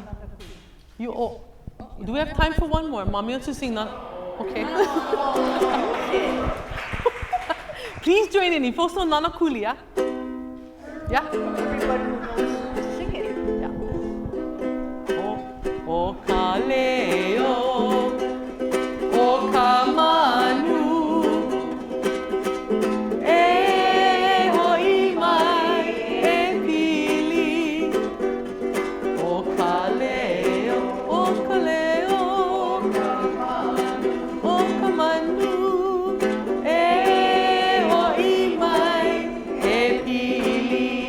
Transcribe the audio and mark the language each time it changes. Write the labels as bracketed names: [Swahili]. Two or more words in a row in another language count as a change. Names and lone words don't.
[English] You oh, do we have time for one more? Mommy wants to sing now. Okay. Please join in. If also Nana Kuli, yeah? Yeah? Sing it. Yeah. [Hawaiian] O kaleo, o kamanu, e hoimai e pili. O kaleo, o kaleo, o kamanu, e hoimai e pili.